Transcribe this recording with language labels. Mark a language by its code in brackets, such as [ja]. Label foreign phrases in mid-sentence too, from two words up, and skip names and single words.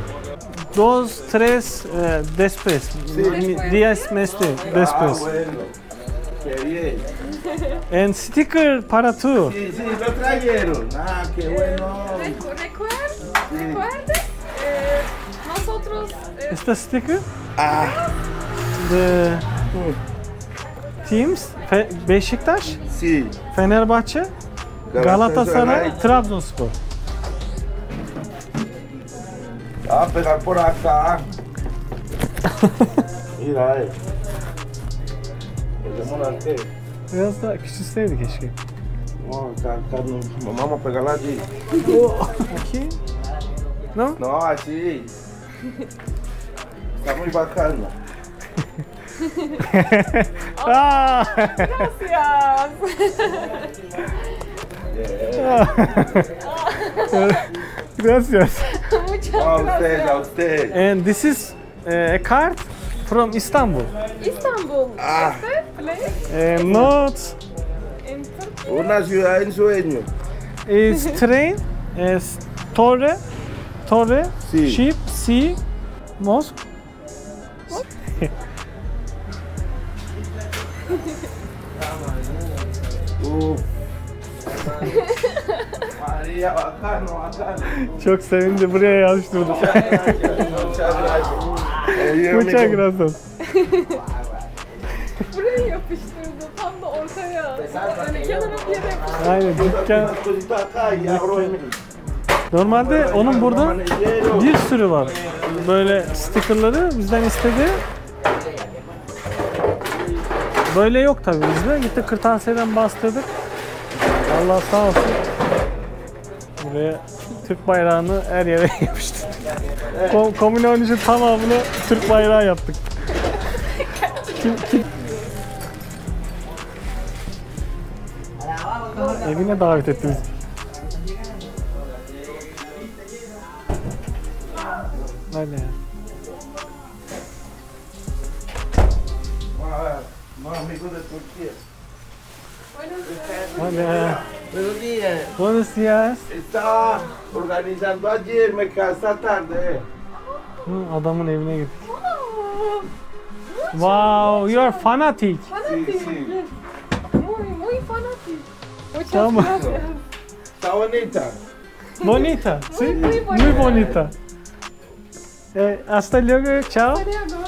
[es] 2-3 después. Días después. Ah, bueno. Qué bien. And sticker para tú. Sí, sí, lo trajeron. Ah, qué bueno. ¿Recuerdas? Nosotros... Este sticker Ah, [en] the teams Beşiktaş, [es] sí. Fenerbahçe, Galatasaray, Trabzonspor. Va a pegar por acá. Mira, Hacemos qué. [tr] Biraz daha küçülseydi keşke. [es] No, acá no. Vamos a pegarla allí. Aquí. No? No, así. Está muy bacana. Ah! Gracias. Gracias. Muchas A usted, a gracias. usted. [en] And this is a card from Istanbul. İstanbul. Ah. Place Not in Turkey. [es] Una ciudad en sueño. [en] is train, is Torre, [es] Sí. [en] ship, sea, mosque. Uf. [es] María, bacano, bacano. [tr] Çok sevindi, buraya yazıştırdı. [es] Muchas gracias. Muchas gracias. [tr] Buraya yapıştırdı. Tam da ortaya. Hani kenara bir yere yapıştırdı. Aynen, dükkan. Unas cositas acá y abro en Normalde onun burada bir sürü var. Böyle stickerları bizden istedi. Böyle yok tabii bizde. Gittik kırtasiyeden bastırdık. Allah sağ olsun. Buraya Türk bayrağını her yere yapıştırdık. Komünyon için tamamını Türk bayrağı yaptık. Evine davet etti bizi. Öyle ya. [es] Más amigos de Turquía. Hola. Buenos días. Buenos días. Estaba organizando ayer, me quedé hasta tarde. [tr] Hı, adamın evine gittik. [en] Wow, you are fanatic. [es] Sí, sí. Muy fanatik. Muchas [tr] Tamam. [es] gracias. Está bonita. Bonita. Sí, muy bonita. muy bonita. Hasta luego, chao. [tr] Hadi ya, go.